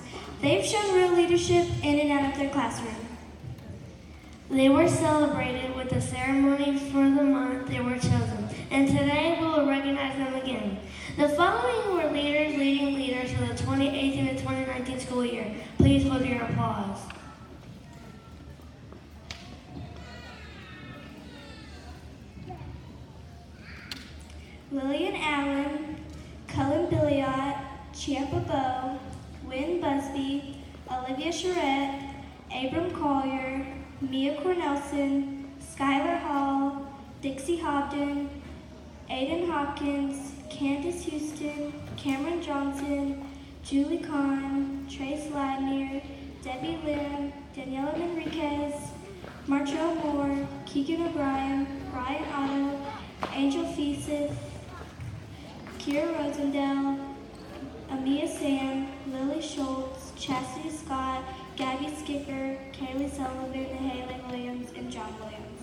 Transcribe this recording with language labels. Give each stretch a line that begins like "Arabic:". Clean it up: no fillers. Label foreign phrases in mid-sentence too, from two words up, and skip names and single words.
English: They've shown real leadership in and out of their classroom. They were celebrated with a ceremony for the month they were chosen, and today we will recognize them again. The following were leaders leading leaders for the 2018 and 2019 school year. Please hold your applause. Lillian Allen, Cullen Billiot, Chiappa Bowe, Wynn Busby, Olivia Charette, Abram Collier, Mia Cornelson, Skylar Hall, Dixie Hobden, Aiden Hopkins, Candace Houston, Cameron Johnson, Julie Kahn, Trace Ladnier, Debbie Lim, Daniela Enriquez, Martrell Moore, Keegan O'Brien, Ryan Otto, Angel Feaseth, Kira Rosendale, Amia Sam, Lily Schultz, Chastity Scott, Gabby Skipper, Kaylee Sullivan, Haley Williams, and John Williams.